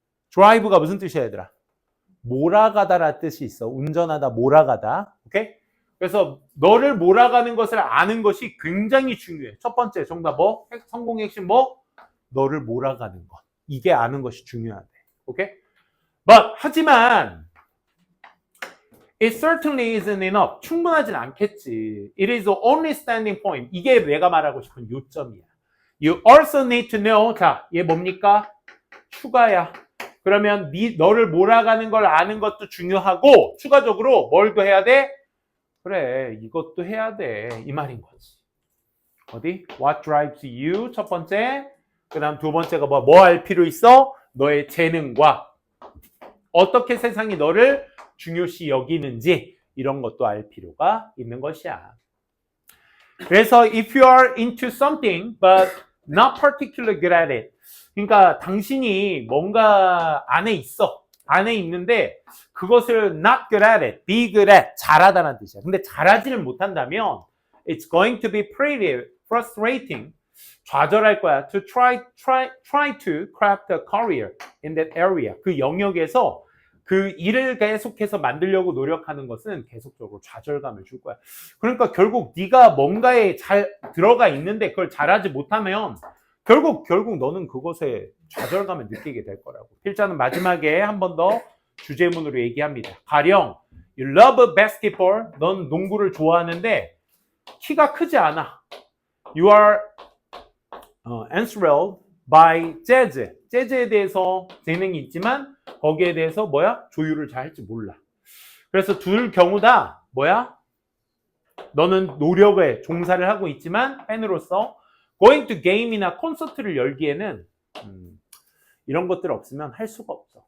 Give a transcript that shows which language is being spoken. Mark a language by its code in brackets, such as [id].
[ko] drive가 무슨 뜻이야, 얘들아? 몰아가다라는 뜻이 있어. 운전하다, 몰아가다. 오케이? 그래서 너를 몰아가는 것을 아는 것이 굉장히 중요해. 첫 번째 정답 뭐? 성공의 핵심 뭐? 너를 몰아가는 것. 이게 아는 것이 중요하대. 오케이? [en] 하지만 it certainly isn't enough. [ko] 충분하진 않겠지. [en] It is the only standing point. [ko] 이게 내가 말하고 싶은 요점이야. [en] You also need to know. [ko] 자, 얘 뭡니까? 추가야. 그러면 너를 몰아가는 걸 아는 것도 중요하고 추가적으로 뭘 더 해야 돼? 그래, 이것도 해야 돼. 이 말인 거지. 어디? [en] What drives you? [ko] 첫 번째. 그 다음 두 번째가 뭐 할 필요 있어? 너의 재능과 어떻게 세상이 너를 중요시 여기는지 이런 것도 알 필요가 있는 것이야. [en] 그래서 if you are into something but not particularly good at it. [ko] 그러니까 당신이 뭔가 안에 있는데 그것을 [en] not good at it, be good at, [ko] 잘하다는 뜻이야. 근데 잘하지는 못한다면 [en] it's going to be pretty frustrating. [ko] 좌절할 거야. [en] To try to craft a career in that area. [ko] 그 영역에서 그 일을 계속해서 만들려고 노력하는 것은 계속적으로 좌절감을 줄 거야. 그러니까 결국 네가 뭔가에 잘 들어가 있는데 그걸 잘하지 못하면 결국 너는 그것에 좌절감을 느끼게 될 거라고. 필자는 마지막에 한 번 더 주제문으로 얘기합니다. [en] 가령 You love basketball. [ko] 넌 농구를 좋아하는데 키가 크지 않아. [en] You are enthralled by jazz. [ko] 재즈에 대해서 재능이 있지만 거기에 대해서 조율을 잘 할지 몰라. 그래서 둘 경우 다 너는 노력에 종사를 하고 있지만 팬으로서 [en] going to game [ko] 이나 콘서트를 열기에는 이런 것들 없으면 할 수가 없어.